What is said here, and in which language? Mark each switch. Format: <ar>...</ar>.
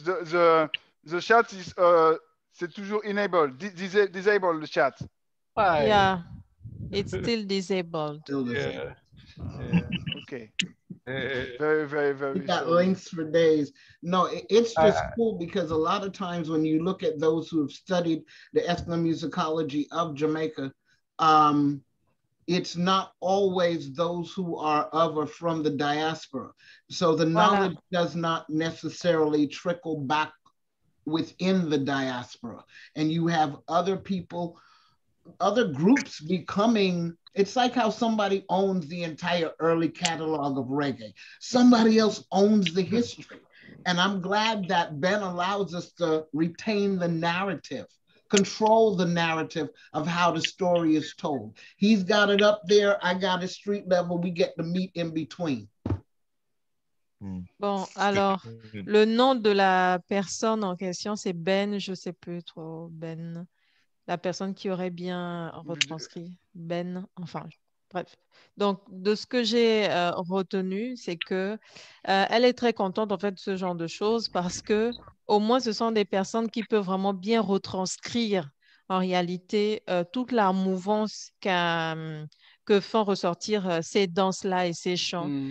<en>The chat is</en> <fr>c'est toujours</fr> <en>enabled. Disable the chat. Yeah, it's still disabled. Yeah. Okay. Very, very, very. We got links for days. No, it's just cool because a lot of times when you look at those who have studied the ethnomusicology of Jamaica, it's not always those who are of or from the diaspora. So the knowledge does not necessarily trickle back within the diaspora. And you have other people, other groups becoming, it's like how somebody owns the entire early catalog of reggae. Somebody else owns the history. And I'm glad that Ben allows us to retain the narrative, control the narrative of how the story is told. He's got it up there, I got it street level, we get to meet in between.</en> <fr>Bon, alors, le nom de la personne en question, c'est Ben, je sais plus trop, Ben. La personne qui aurait bien retranscrit, Ben, enfin, bref. Donc, de ce que j'ai retenu, c'est que elle est très contente, en fait, de ce genre de choses parce que, au moins, ce sont des personnes qui peuvent vraiment bien retranscrire, en réalité, toute la mouvance que font ressortir ces danses-là et ces chants.</fr>